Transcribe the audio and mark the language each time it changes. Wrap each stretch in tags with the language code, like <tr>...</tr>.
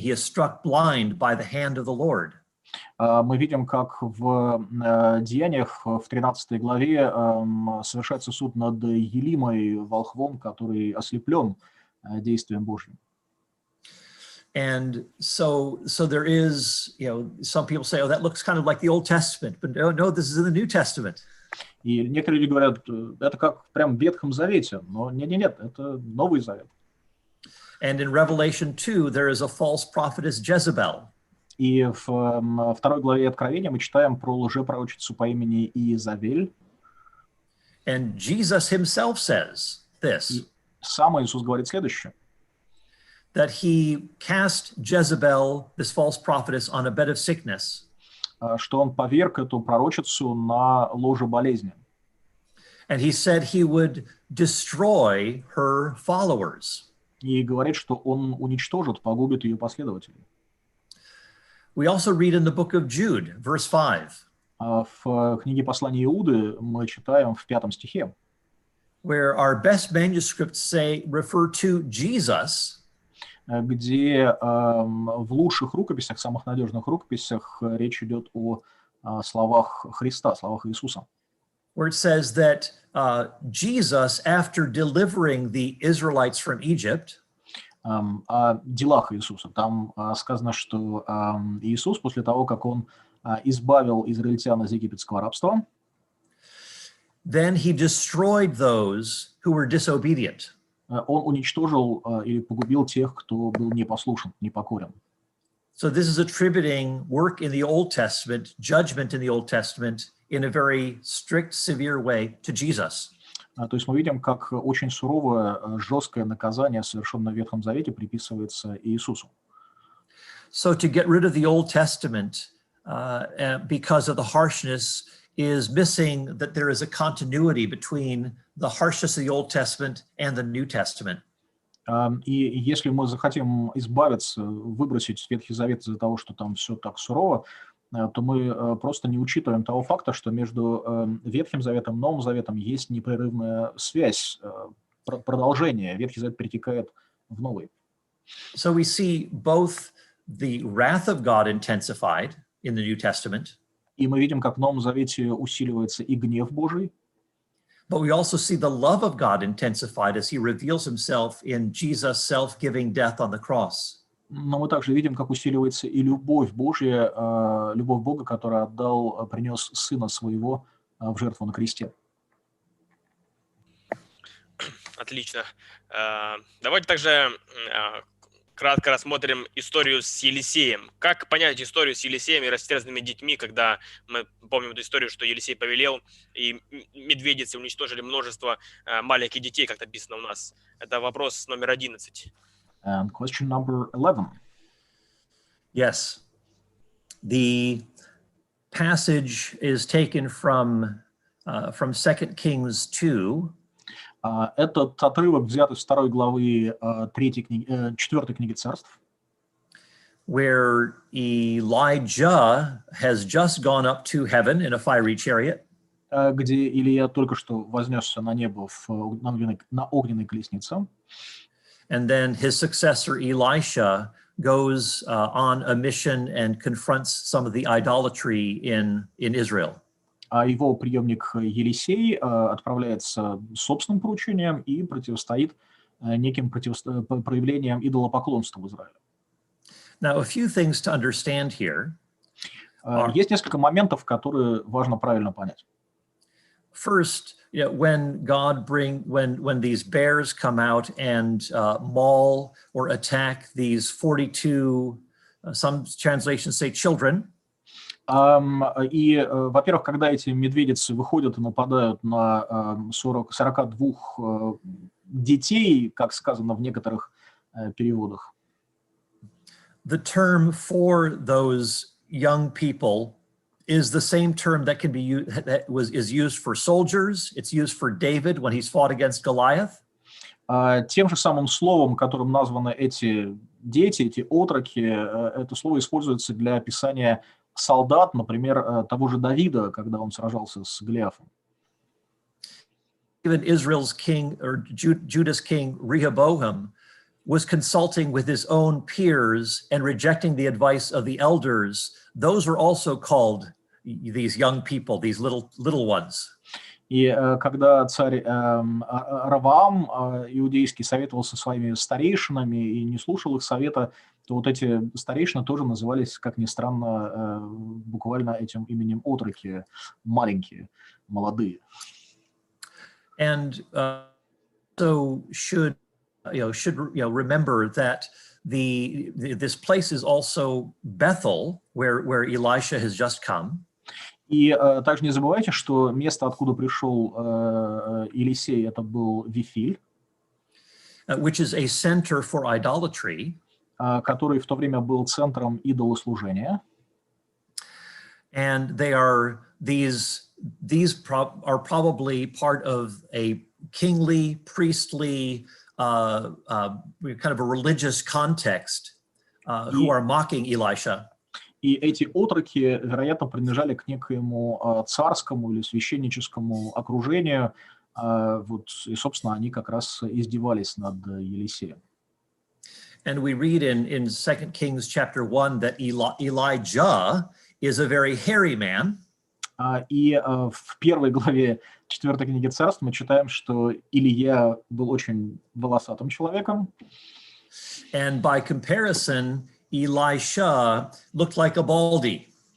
<en>He is struck blind by the hand of the Lord.</en> <ru>Мы видим, как в Деяниях в 13 главе совершается суд над Елимой, волхвом, который ослеплен действием Божьим.</ru> <en>And so there is, some people say, oh, that looks kind of like the Old Testament, but no, this is in the New Testament.</en> <ru>И некоторые люди говорят, это как прям в Ветхом Завете, но нет, это Новый Завет.</ru> <en>And in Revelation 2, there is a false prophetess Jezebel.</en> <ru>И в 2 главе Откровения мы читаем про лжепророчицу по имени Иезавель.</ru> <en>And Jesus himself says this.</en> <ru>И сам Иисус говорит следующее.</ru> <en>That he cast Jezebel, this false prophetess, on a bed of sickness.</en> <ru>Что он поверг эту пророчицу на ложе болезни.</ru> <en>And he said he would destroy her followers.</en> <ru>И говорит, что он уничтожит, погубит ее последователей.</ru> <en>We also read in the book of Jude, verse 5.</en> <ru>В книге послания Иуды мы читаем в 5 стихе.</ru> <en>Where our best manuscripts refer to Jesus.</en> <ru>Где в лучших рукописях, самых надежных рукописях речь идет о словах Христа, словах Иисуса.</ru> <en>Where it says that Jesus, after delivering the Israelites from Egypt,</en> <ru>о делах Иисуса. Там сказано, что Иисус, после того, как он избавил израильтян из египетского рабства,</ru> <en>then he destroyed those who were disobedient.</en> <ru>Он уничтожил или погубил тех, кто был непослушен, непокорен.</ru> <en>So this is attributing work in the Old Testament, judgment in the Old Testament, in a very strict, severe way to Jesus.</en> <ru>То есть мы видим, как очень суровое, жесткое наказание, совершенное в Ветхом Завете, приписывается Иисусу.</ru> <en>So to get rid of the Old Testament because of the harshness is missing that there is a continuity between the harshness of the Old Testament and the New Testament.</en> <ru>И если мы захотим избавиться, выбросить Ветхий Завет из-за того, что там все так сурово, то мы просто не учитываем того факта, что между Ветхим Заветом и Новым Заветом есть непрерывная связь, продолжение. Ветхий Завет перетекает в Новый.</ru> <en>So we see both the wrath of God intensified in the New Testament.</en> <ru>И мы видим, как в Новом Завете усиливается и гнев Божий.</ru> <en>But we also see the love of God intensified as he reveals himself in Jesus' self-giving death on the cross.</en> <ru>Но мы также видим, как усиливается и любовь Божья, любовь Бога, который принес Сына Своего в жертву на кресте. Отлично. Давайте также кратко рассмотрим историю с Елисеем. Как понять историю с Елисеем и растерзанными детьми, когда мы помним эту историю, что Елисей повелел, и медведицы уничтожили множество маленьких детей, как написано у нас. Это вопрос номер 11.</ru> <en>And question number 11. Yes. The passage is taken from 2 Kings 2.</en> <ru>Этот отрывок взят из 2 главы 4 книги Царств,</ru> <en>where Elijah has just gone up to heaven in a fiery chariot.</en> <ru>Где Илия только что вознесся на небо на огненной колеснице.</ru> <en>And then his successor Elisha goes on a mission and confronts some of the idolatry in Israel.</en> <ru>А его преемник Елисей отправляется собственным поручением и противостоит неким проявлениям идолопоклонства в Израиле.</ru> <en>Now, a few things to understand here.</en> <ru>Есть несколько моментов, которые важно правильно понять.</ru> <en>First, when these bears come out and maul or attack these 42, some translations say children.</en> <ru>И, во-первых, когда эти медведицы выходят и нападают на 42 детей, как сказано в некоторых переводах.</ru> <en>The term for those young people is the same term that is used for soldiers. It's used for David when he's fought against Goliath.</en> <ru>Тем же самым словом, которым названы эти дети, эти отроки, это слово используется для описания солдат, например, того же Давида, когда он сражался с Голиафом.</ru> <en>Even Israel's king or Judah's king Rehoboam was consulting with his own peers and rejecting the advice of the elders. Those were also called these young people, these little ones.</en> <ru>И когда царь Раваам иудейский советовался со своими старейшинами и не слушал их совета, то вот эти старейшины тоже назывались, как ни странно, буквально этим именем отроки, маленькие, молодые.</ru> <en>And so should remember that this place is also Bethel, where Elisha has just come.</en> <ru>И также не забывайте, что место, откуда пришел Елисей, это был Вифиль,</ru> <en>which is a center for idolatry,</en> <ru>который в то время был центром идолослужения.</ru> <en>And these are probably part of a kingly, priestly, kind of a religious context, who are mocking Elisha.</en> <ru>И эти отроки, вероятно, принадлежали к некоему царскому или священническому окружению. Вот, и, собственно, они как раз издевались над Елисеем.</ru> <en>And we read in 2 Kings chapter 1 that Elijah is a very hairy man.</en> <ru>И в 1 главе 4 книги Царств мы читаем, что Илия был очень волосатым человеком.</ru> <en>And by comparison, Elisha looked like a baldy.</en>